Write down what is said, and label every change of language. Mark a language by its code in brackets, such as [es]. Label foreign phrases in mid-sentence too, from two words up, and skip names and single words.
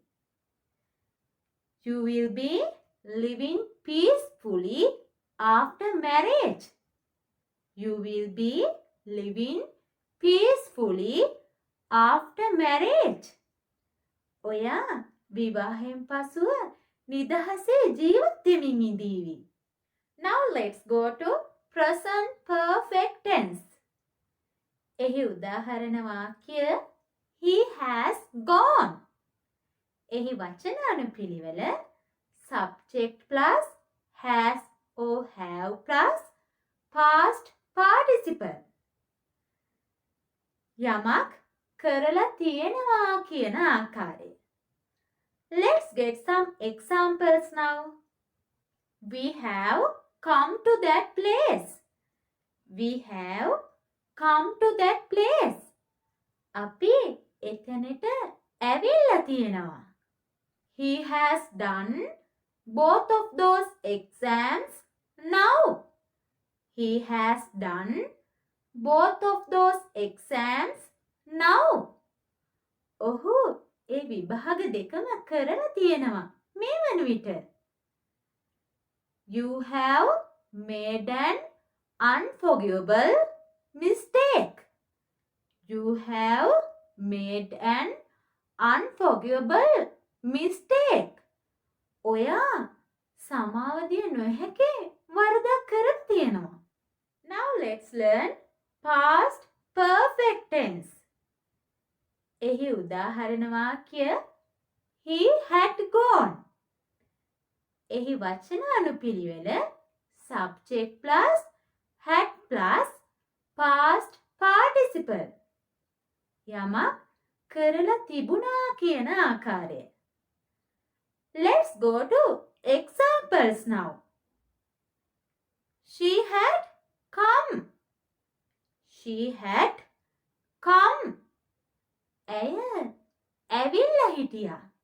[en] You will be living peacefully after marriage. You will be living peacefully after marriage. [si] ඔයා විවාහයෙන් පසුව නිදහසේ ජීවත් වෙමින් ඉඳීවි. [en] Now let's go to present perfect tense. [si] එහි උදාහරණ වාක්‍ය [en] He has gone. [si] එහි වචන අනුපිළිවෙල [en] subject plus has or have plus past participle. [si] යමක් කරලා තියෙනවා කියන ආකාරය. [en] Let's get some examples now. We have come to that place. We have come to that place. [si] අපි එතනට ඇවිල්ලා තියෙනවා. [en] He has done both of those exams now. He has done both of those exams now. [si] ඔහු ඒ විභාග දෙකම කරලා තියෙනවා මේ වන විට. [en] You have made an unforgivable mistake. You have made an unforgivable mistake. [si] ඔයා සමාව දිය නොහැකි වරදක් කරලා තියෙනවා. [en] Now let's learn past perfect tense. [si] එහි උදාහරණ වාක්‍ය [en] He had gone. [si] එහි වචන අනුපිළිවෙල [en] subject plus had plus past participle. [si] යමක් කරලා තිබුණා කියන ආකාරය. [en] Let's go to examples now. She had come. She had come. [si] ඇය ඇවිල්ලා හිටියා.